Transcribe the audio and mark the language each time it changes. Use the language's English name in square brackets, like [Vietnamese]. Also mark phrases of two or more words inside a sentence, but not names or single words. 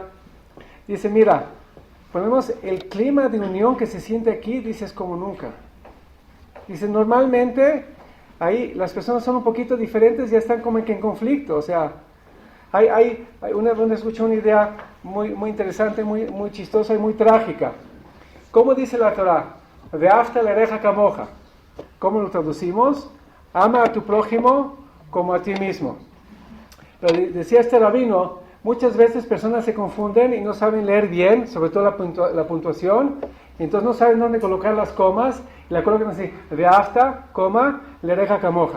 [Spanish] Dice, mira, ponemos el clima de unión que se siente aquí, dices, como nunca. Dice, normalmente ahí las personas son un poquito diferentes y ya están como que en conflicto. O sea, escuché una idea muy, muy interesante, muy chistosa y muy trágica. ¿Cómo dice la Torah? [Hebrew] ואהבת לרעך כמוך. [Spanish] ¿Cómo lo traducimos? Ama a tu prójimo como a ti mismo. Pero decía este rabino, muchas veces personas se confunden y no saben leer bien, sobre todo la puntuación, y entonces no saben dónde colocar las comas, y la colocan así, ve'afta, coma, [Hebrew] לרעך כמוך.